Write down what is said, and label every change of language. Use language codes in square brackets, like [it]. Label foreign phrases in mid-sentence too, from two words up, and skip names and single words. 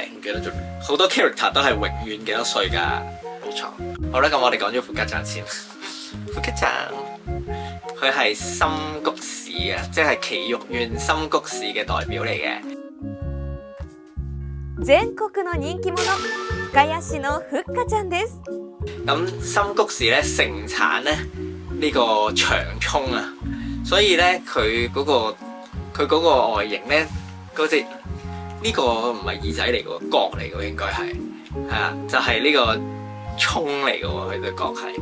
[yue] 唔記得咗。好多 character 都係永遠幾多歲㗎。冇錯。好啦，咁我哋講咗富吉站先。富吉站佢係深谷市啊，即係埼玉縣深谷市嘅代表嚟嘅。 [ja] 全國の人気者深谷市のふっかちゃんです。 [yue] 咁深谷市咧盛產咧呢個長葱啊，所以咧佢嗰個外形咧嗰隻呢個唔係耳仔嚟嘅喎，角嚟嘅喎應該係啊，就係呢個葱嚟嘅喎，佢對角係。